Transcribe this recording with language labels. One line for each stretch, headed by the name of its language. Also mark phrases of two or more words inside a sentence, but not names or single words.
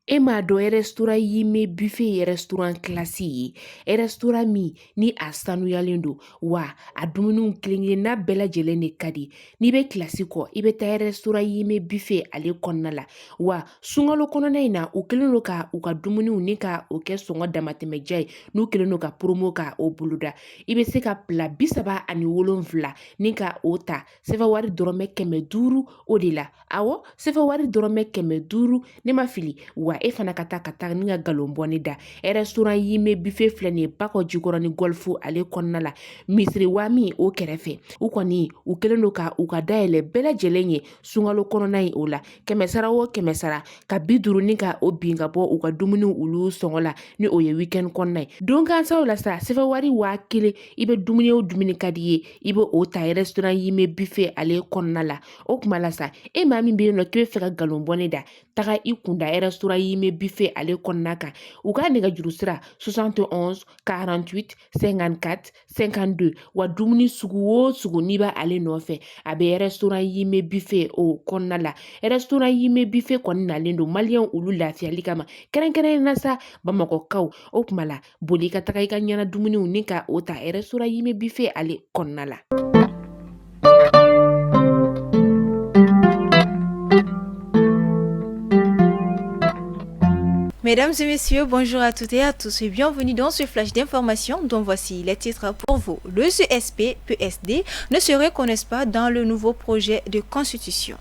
Bambara: E m'a dɔn restaurant yi me buffet ye
French: restaurant classe
Bambara: ye restaurant min ni a sanuyalen don wa a dumuniw kelen-kelenna bɛɛ lajɛlen de ka di n'i bɛ kilasi kɔ i bɛ taa restaurant yi me buffet ale kɔnɔna la wa sunkalo kɔnɔna in na u kɛlen don ka u ka dumuniw ni ka o kɛ sɔngɔ damatɛmɛja ye n'u kɛlen don ka promo ka o boloda i bɛ se ka pila 37 ni ka o ta sɛfɛ wari dɔrɔmɛ 500 o de la awɔ sɛfɛ wari dɔrɔmɛ 500 ne ma fili wa e fana ka taa ni ka galon bɔni da restaurant yi me buffet filɛ nin ye Bakɔ Jikɔrɔ ni Golf ale kɔnɔna la misiri wa min o kɛrɛfɛ u kɔni u kɛlen don ka u ka dayɛlɛ bɛɛ lajɛlen ye sunkalo kɔnɔna in o la 100 o 100 ka 50 ni ka o bin ka bɔ u ka dumuniw olu sɔngɔ la ni o ye weekend kɔnɔna ye don kansaw la sa sɛfɛ wari 1000 i bɛ dumuni o dumuni ka di ye i bɛ o ta restaurant yi me buffet ale kɔnɔna la o kuma la sa e maa min bɛ yen nɔ k'i bɛ fɛ ka galon bɔne da taga i kunda restaurant yi me buffet ale kɔnɔna kan u ka nɛgɛjuru sira 71 48 54 52 wa dumuni sugu o sugu n'i b'a ale nɔfɛ a bɛ restaurant yi me buffet o kɔnɔna la restaurant yi me buffet kɔni nalen don maliyɛnw olu lafiyali kama kɛrɛnkɛrɛnnen na sa bamakɔkaw o kuma la boli ka taga i ka ɲɛna dumuniw ni ka o ta restaurant yi me buffet ale kɔnɔna la.
French: Mesdames et messieurs, bonjour à toutes et à tous et bienvenue dans ce flash d'information dont voici les titres pour vous. Le CSP-PSD ne se reconnaissent pas dans le nouveau projet de constitution.